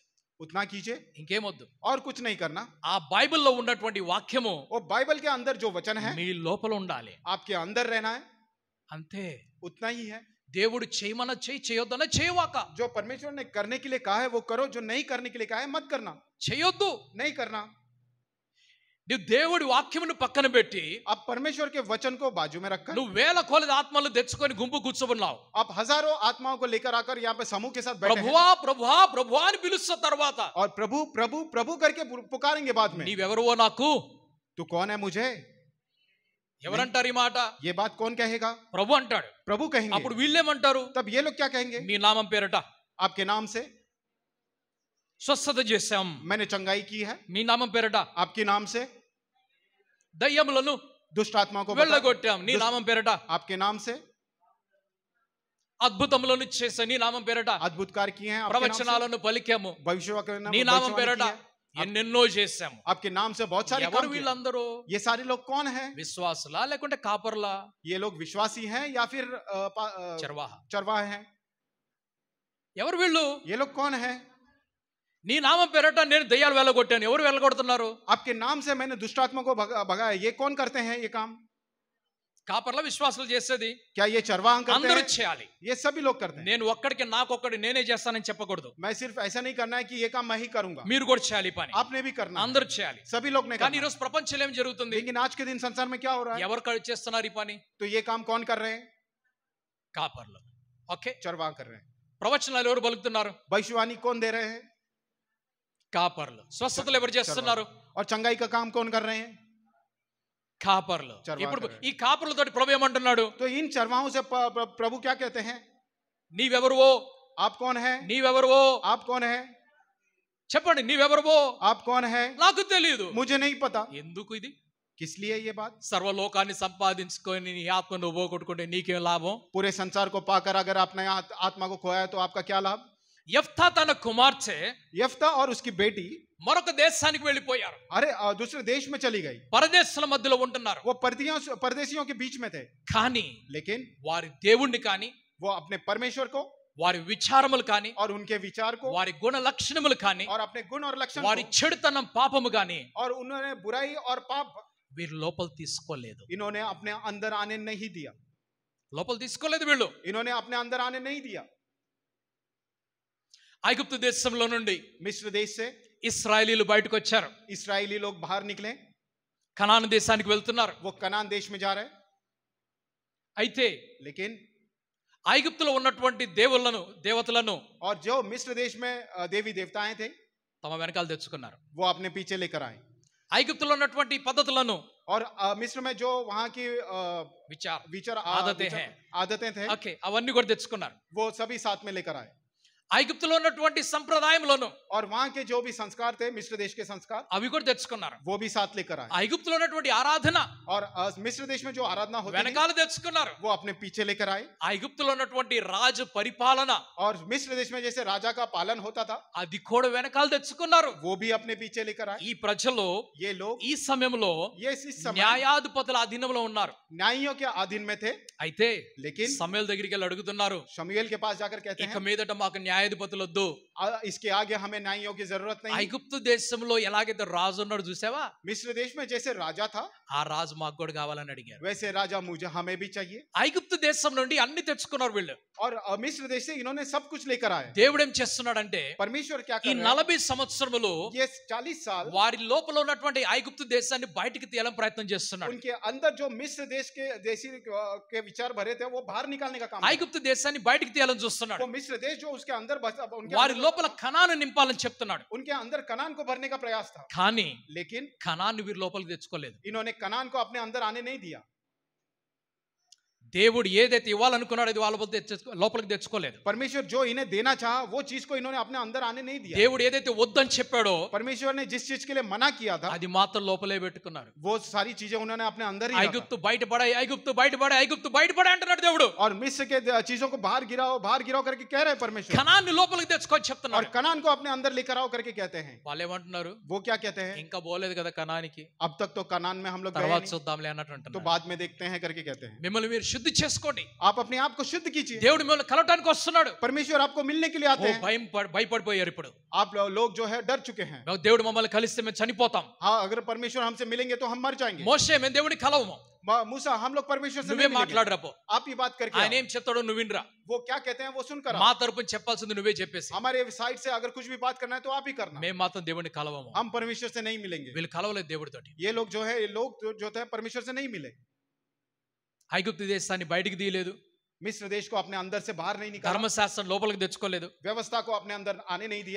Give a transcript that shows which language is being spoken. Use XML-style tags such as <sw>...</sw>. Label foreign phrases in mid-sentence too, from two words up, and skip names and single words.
<hi>उतना कीजिए,</hi> <te>ఇంకేమొద్దు.</te> <hi>और कुछ नहीं करना।</hi> <te>ఆ బైబిల్లో ఉన్నటువంటి వాక్యము</te> <hi>वो बाइबल के अंदर जो वचन है</hi> <te>మీ లోపల ఉండాలి.</te> <hi>आपके अंदर रहना है,</hi> <te>అంతే.</te> <hi>उतना ही है।</hi> <te>దేవుడు చేయమన్న చేయి, చేయొద్దన్న చేయవాక.</te> <hi>जो परमेश्वर ने करने के लिए कहा है वो करो, जो नहीं करने के लिए कहा है मत करना,</hi> <te>చేయొద్దు.</te> <hi>नहीं करना।</hi> <te>నువ్వు దేవుడి వాక్యమును పక్కన పెట్టి</te> <hi>आप परमेश्वर के वचन को बाजू में रखकर,</hi> <te>నువ్వు వేల కొలది ఆత్మలు తెచ్చుకొని గుంపు కూర్చోబన్నావు.</te> <hi>आप हजारों आत्माओं को लेकर आकर यहाँ पे समूह के साथ बैठे हैं,</hi> <te>ప్రభువా ప్రభువా ప్రభువా అని పిలుస్తున్న తర్వాత</te> <hi>और प्रभु प्रभु प्रभु करके पुकारेंगे बाद में,</hi> <te>నీవెవరువో నాకు</te> <hi>तू कौन है मुझे?</hi> <te>ఎవరంటారు ఈ మాట?</te> <hi>ये बात कौन कहेगा?</hi> <te>ప్రభు అంటాడు.</te> <hi>प्रभु कहेंगे।</hi> <te>అప్పుడు వీళ్ళేమంటారు?</te> <hi>तब ये लोग क्या कहेंगे?</hi> <te>నీ నామం పేరట</te> <hi>आपके नाम से</hi> <te>స్వస్థత చేశాం,</te> <hi>मैंने चंगाई की है,</hi> <te>మీ నామం పేరట</te> <hi>आपके नाम से</hi> <te>దయ్యములను</te> <hi>दुष्ट आत्माओं को</hi> <te>వెళ్ళగొట్టాం, నీ నామం పేరట</te> <hi>आपके नाम से</hi> <te>అద్భుతములను చేశాం, నీ నామం పేరట</te> <hi>अद्भुत कार्य किए हैं, आपके नाम</hi> <te>ప్రవచనాలను పలికాము,</te> <hi>से भविष्यवाणी</hi> <te>నీ నామం పేరట</te> <hi>की है,</hi> <te>ఎన్నెన్నో చేశాము.</te> <hi>आपके नाम से बहुत सारे</hi> <te>ఎవరు</te> <hi>काम किए।</hi> <te>వీళ్ళందరూ?</te> <hi>ये सारे लोग कौन हैं?</hi> <te>విశ్వాసులా లేకుంటే కాపర్లా?</te> <hi>ये लोग विश्वासी हैं या फिर చర్వాహ. चरवाहे हैं?</hi> <te>ఎవరు వీళ్ళు?</te> <hi>ये लोग कौन हैं?</hi> <te>నీ నామం పేరట నేను దయ్యాలు వెళ్ళగొట్టాను. ఎవరు వెళ్ళగొడుతున్నారు?</te> <hi>आपके नाम से मैंने दुष्ट आत्मा को भगाया, ये कौन करते हैं ये काम?</hi> <te>కాపర్ల విశ్వాసులు చేసేది</te> <hi>क्या ये चरवाहा करते</hi> <te>అందరూ</te> <hi>हैं?</hi> <te>చేయాలి.</te> <hi>ये सभी लोग करते हैं।</hi> <te>నేను ఒక్కడికి నాకొక్కడి నేనే చేస్తానని చెప్పకూడదు.</te> <hi>मैं सिर्फ ऐसा नहीं करना है कि ये काम मैं ही करूंगा,</hi> <te>మీరు కూడా చేయాలి పని.</te> <hi>आपने भी करना है,</hi> <te>అందరూ చేయాలి.</te> <hi>सभी लोग ने</hi> <te>కానీ</te> <hi>करना</hi> <te>ఈరోజు ప్రపంచంలో ఏం</te> <hi>है।</hi> <te>జరుగుతుంది?</te> <hi>लेकिन आज के दिन संसार में क्या हो रहा है?</hi> <te>ఎవరు చేస్తున్నారు ఈ పని?</te> <hi>तो ये काम कौन कर रहे हैं?</hi> <te>కాపర్లు. ఓకే.</te> <hi>चरवाहा कर रहे हैं।</hi> <te>ప్రవచనాలు ఎవరు పలుకుతున్నారు?</te> <hi>भविष्यवाणी कौन दे रहे हैं?</hi> <te>కాపర్లు. స్వస్థతలు ఎవరు చేస్తున్నారు?</te> <hi>और चंगाई का काम कौन कर रहे हैं?</hi> <te>కాపర్లు.</te> <hi>చర్వాహ</hi> <te>ఇప్పుడు</te> <hi>కరే.</hi> <te>ఈ కాపర్లతోటి ప్రభు ఏమంటున్నాడు?</te> <hi>तो इन चरवाहों से प्रभु क्या कहते हैं?</hi> <te>నీవెవరువో?</te> <hi>आप कौन है?</hi> <te>నీవెవరువో?</te> <hi>आप कौन है?</hi> <te>చెప్పండి. నీవెవరువో?</te> <hi>आप कौन है?</hi> <te>నాకు తెలియదు.</te> <hi>मुझे नहीं पता।</hi> <te>ఎందుకు ఇది?</te> <hi>किस लिए ये बात?</hi> <te>సర్వలోకాన్ని సంపాదించుకొని నీ ఆత్మను నువ్వు పోగొట్టుకుంటే నీకేం లాభం?</te> <hi>पूरे संसार को पाकर अगर आपने आत्मा को खोया है तो आपका क्या लाभ?</hi> <te>యెఫ్తా తన కుమార్తె</te> <hi>यफ्ता और उसकी बेटी</hi> <te>మరొక దేశానికి వెళ్ళిపోయారు.</te> <hi>अरे दूसरे देश में चली गई।</hi> <te>పరదేశుల మధ్యలో ఉంటున్నారు.</te> <hi>वो परदेशियों के बीच में थे,</hi> <te>కానీ</te> <hi>लेकिन</hi> <te>వారి దేవుణ్ణి కానీ</te> <hi>वो अपने परमेश्वर को</hi> <te>వారి విచారములు కానీ</te> <hi>और उनके विचार को</hi> <te>వారి గుణ లక్షణములు కానీ</te> <hi>और अपने गुण और लक्षण</hi> <te>వారి</te> <hi>को,</hi> <te>చెడుతనం పాపము కానీ</te> <hi>और उन्होंने बुराई और पाप</hi> <te>వీరు లోపల తీసుకోలేదు.</te> <hi>इन्होंने अपने अंदर आने नहीं दिया।</hi> <te>లోపల తీసుకోలేదు వీళ్ళు.</te> <hi>इन्होंने अपने अंदर आने नहीं दिया।</hi> <te>ఐగుప్తు దేశంలో నుండి</te> <hi>मिस्र देश से</hi> <te>ఇశ్రాయేలీలు బయటకు వచ్చారు.</te> <hi>इस्राएली लोग बाहर निकले,</hi> <te>కనాను దేశానికి వెళ్తున్నారు.</te> <hi>वो कनान देश में जा रहे,</hi> <te>అయితే</te> <hi>लेकिन</hi> <te>ఐగుప్తులో ఉన్నటువంటి దేవతలను</te> <hi>और जो मिस्र देश में देवी देवताएं थे</hi> <te>తమ వెనకాల తెచ్చుకున్నారు.</te> <hi>वो अपने पीछे लेकर आए,</hi> <te>ఐగుప్తులో ఉన్నటువంటి పద్ధతులను</te> <hi>और मिस्र में जो वहां की</hi> <te>విచార</te> <hi>विचार आदतें हैं, आदतें थे</hi> <te>ఓకే అవన్నీ కూడా తెచ్చుకున్నారు.</te> <hi>वो सभी साथ में लेकर आए।</hi> <te>ఐగుప్తులో ఉన్నటువంటి సంప్రదాయంలోను</te> <hi>और वहां के जो भी संस्कार थे मिस्र देश के संस्कार</hi> <te>అవి కూడా తెచ్చుకున్నారు.</te> <hi>वो भी साथ लेकर आए</hi> <te>ఐగుప్తులో ఉన్నటువంటి ఆరాధన</te> <hi>और मिस्र देश में जो आराधना होती है</hi> <te>వెనకాల తెచ్చుకున్నారు.</te> <hi>वो अपने पीछे लेकर आए</hi> <te>ఐగుప్తులో ఉన్నటువంటి రాజు పరిపాలన</te> <hi>और मिस्र देश में जैसे राजा का पालन होता था</hi> <te>అది కూడా వెనకాల తెచ్చుకున్నారు.</te> <hi>वो भी अपने पीछे लेकर आए.</hi> <te>ఈ ప్రజలు</te> <hi>ये लोग</hi> <te>ఈ సమయంలో</te> <hi>ये इस समय</hi> <te>న్యాయాధిపతుల అధీనంలో ఉన్నారు.</te> <hi>न्यायियों के अधीन में थे.</hi> <te>అయితే</te> <hi>लेकिन</hi> <te>సమూయేలు దగ్గరికి వెళ్ళి అడుగుతున్నారు,</te> <hi>शमूएल के पास जाकर कहते</hi> <te>ఇక</te> <hi>हैं</hi> <te>మీదట మాకు న్యాయాధిపతులు వద్దు.</te> <hi>इसके आगे हमें न्यायियों की जरूरत नहीं.</hi> <te>ఐగుప్తు దేశంలో ఎలాగైతే రాజు ఉన్నాడు చూసావా,</te> <hi>मिस्र देश में जैसे राजा था</hi> <te>ఆ రాజు మాకు కూడా కావాలని అడిగారు.</te> <hi>वैसे राजा मुझे हमें भी चाहिए.</hi> <te>ఐగుప్తు దేశం నుండి అన్ని తెచ్చుకున్నారు వీళ్ళు.</te> <hi>और मिस्र देश से इन्होंने सब कुछ लेकर आए.</hi> <te>దేవుడు ఏం చేస్తున్నాడంటే</te> <hi>परमेश्वर क्या</hi> <te>ఈ</te> <hi>कर रहे हैं?</hi> <te>40 సంవత్సరములు</te> <hi>ये 40 साल</hi> <te>వారి లోపల ఉన్నటువంటి ఐగుప్తు దేశాన్ని బయటికి తీయాలని ప్రయత్నం చేస్తున్నాడు.</te> <hi>उनके अंदर जो मिस्र देश के देशी के विचार भरे थे वो बाहर निकालने का काम किया.</hi> <te>ఐగుప్తు దేశాన్ని బయటికి తీయాలని చూస్తున్నాడు.</te> <hi>वो मिस्र देश जो उसके अंदर उनके</hi> <te>వారి</te> <hi>अंदर,</hi> <te>లోపల కనాను నింపాలని చెప్తున్నాడు.</te> <hi>उनके अंदर कनान को भरने का प्रयास था.</hi> <te>కానీ</te> <hi>लेकिन</hi> <te>కనాన్ని వీరి లోపలికి తెచ్చుకోలేదు.</te> <hi>इन्होंने कनान को अपने अंदर आने नहीं दिया.</hi> <te>దేవుడు ఏదైతే ఇవ్వాలనుకున్నాడో అది వాళ్ళ లోపలికి తెచ్చుకోలేదు.</te> <hi>परमेश्वर जो इन्हें देना चाहा वो चीज को इन्होंने अपने अंदर आने नहीं दिया.</hi> <te>దేవుడు ఏదైతే వద్దని చెప్పాడో</te> <hi>परमेश्वर ने जिस चीज के लिए मना किया था</hi> <te>అది మాత్రం లోపలే పెట్టుకున్నారు.</te> <hi>वो सारी चीजें उन्होंने अपने अंदर ही रखा.</hi> <te>ఐగుప్తు బయటపడాయి, ఐగుప్తు బయటపడాయి, ఐగుప్తు బయటపడాయి అంటున్నాడు దేవుడు.</te> <hi>और मिस्र के चीजों को बाहर गिराओ करके कह रहे हैं परमेश्वर.</hi> <te>కనాన్ని లోపలికి తెచ్చుకొని</te> <hi>और</hi> <te>చెప్తున్నాడు.</te> <hi>कनान को अपने अंदर लेकर आओ करके कहते हैं.</hi> <te>వాళ్ళు ఏమంటున్నారు,</te> <hi>वो क्या कहते हैं?</hi> <te>ఇంకా పోలేదు కదా కనానికి,</te> <hi>अब तक तो कनान में हम लोग गए</hi> <te>తర్వాత</te> <hi>नहीं,</hi> <te>చూద్దాంలే అన్నట్టు</te> <hi>तो</hi> <te>అంటున్నారు.</te> <hi>बाद में देखते हैं करके कहते हैं.</hi> <te>మిమ్మల్ని మీరు శుద్ధి చేసుకోండి.</te> <hi>आप अपने आप को शुद्ध कीजिए.</hi> <te>దేవుడు మిమ్మల్ని కలవటానికి వస్తున్నాడు.</te> <hi>परमेश्वर आपको मिलने के लिए आते हैं.</hi> <te>భయపడిపోయారు ఇప్పుడు.</te> <hi>आप लोग जो है डर चुके हैं.</hi> <te>దేవుడు మమ్మల్ని కలిస్తే మేము చనిపోతాం.</te> <hi>हाँ, अगर परमेश्वर हमसे मिलेंगे तो हम मर जाएंगे.</hi> <te>మోషే మేము దేవుడిని కలవము,</te> <hi>मूसा हम लोग परमेश्वर से</hi> <te>నువ్వే</te> <hi>नहीं मिलेंगे.</hi> <te>మాట్లాడరాపో.</te> <hi>आप ही बात करके</hi> <te>ఆయన</te> <hi>आओ.</hi> <te>ఏం చెప్తాడో నువ్వు వినరా.</te> <hi>वो क्या कहते हैं वो सुनकर आओ.</hi> <te>మా తరపున చెప్పాల్సింది నువ్వే చెప్పేసి.</te> <hi>हमारे साइड से अगर कुछ भी बात करना है तो आप ही करना.</hi> <te>మేము మాత్రం దేవుడిని కలవము.</te> <hi>हम परमेश्वर से नहीं मिलेंगे.</hi> <te>వీళ్ళు కలవలేదు దేవుడితోటి.</te> <hi>ये लोग जो है जो है परमेश्वर से नहीं मिले.</hi> <te>ఐగుప్తు దేశాన్ని బయటికి తీయలేదు.</te> <hi>मिस्र देश को अपने अंदर से बाहर नहीं निकाला.</hi> <te>ధర్మశాస్త్రం లోపలికి తెచ్చుకోలేదు.</te> <hi>व्यवस्था को अपने अंदर आने नहीं दिया.</hi>